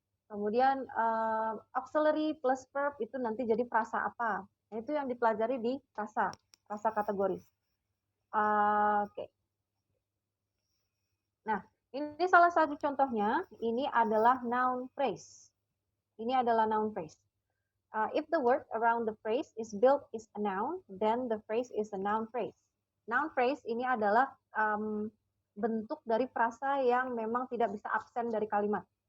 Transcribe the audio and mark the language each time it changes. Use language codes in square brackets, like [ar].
[id] Kemudian auxiliary plus verb itu nanti jadi frasa apa. Nah, itu yang dipelajari di frasa kategoris. Oke. Nah, ini salah satu contohnya. Ini adalah noun phrase. Ini adalah noun phrase. [en] If the word around the phrase is built is a noun, then the phrase is a noun phrase. [id] Noun phrase ini adalah bentuk dari frasa yang memang tidak bisa absen dari kalimat.